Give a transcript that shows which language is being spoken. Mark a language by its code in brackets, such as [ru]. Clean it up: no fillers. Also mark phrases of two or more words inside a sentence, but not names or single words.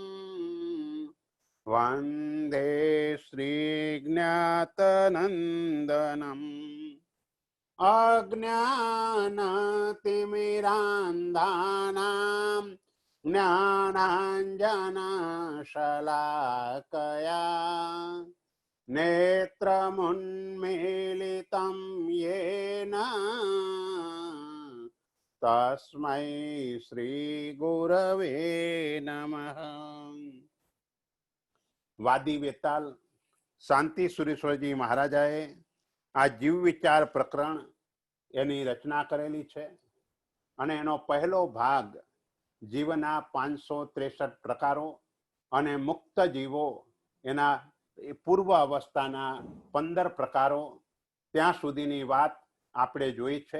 [sa] वन्दे श्रीज्ञातनन्दनम् अज्ञानतिमिरान्धानां ज्ञानाञ्जनशलाकया नेत्रमुन्मीलितं येन तस्मै श्रीगुरवे नमः। [gu] વાદી વેતાલ શાંતિ સુરેશ્વરજી મહારાજાએ આ જીવ વિચાર પ્રકરણ એની રચના કરેલી છે અને એનો પહેલો ભાગ જીવના 563 પ્રકારો અને મુક્ત જીવો એના પૂર્વ અવસ્થાના 15 પ્રકારો ત્યાં સુધીની વાત આપણે જોઈ છે.